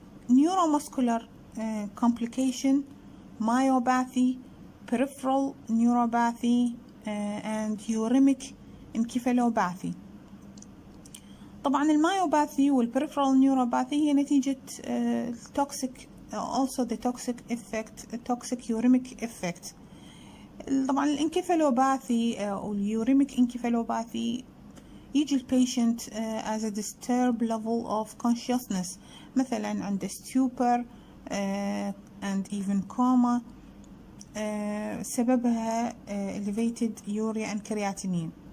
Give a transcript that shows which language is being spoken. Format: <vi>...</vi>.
<en>neuromuscular complication, myopathy, peripheral neuropathy and uremic encephalopathy.</en> <ar>طبعا المايوباثي</ar> <en>والperipheral neuropathy</en> <ar>هي نتيجة</ar> <en>toxic also the toxic effect toxic uremic effect.</en> <ar>طبعا الانكفالوباثي أو اليوريميك انكفالوباثي يجي البيشنت</ar> <en>as a disturbed level of consciousness،</en> <ar>مثلا عنده stupor</ar> <en>and even coma.</en> <ar>سببها</ar> <en>elevated urea and creatinine.</en>